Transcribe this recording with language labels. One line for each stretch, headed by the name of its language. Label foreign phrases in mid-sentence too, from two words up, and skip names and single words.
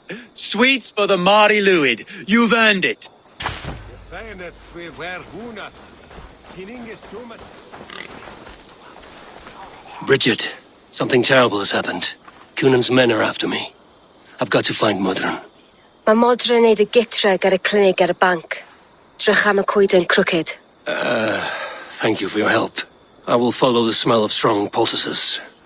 English: Sweets for the Mary Lwyd. You've earned it. Bridget, something terrible has happened. Cunan's men are after me. I've got to find Mudron.
Welsh: Mae Modra yn neud y gitreg ar y clinig ar y banc. Drych am y coeden crooked.
English: Thank you for your help. I will follow the smell of strong poultices.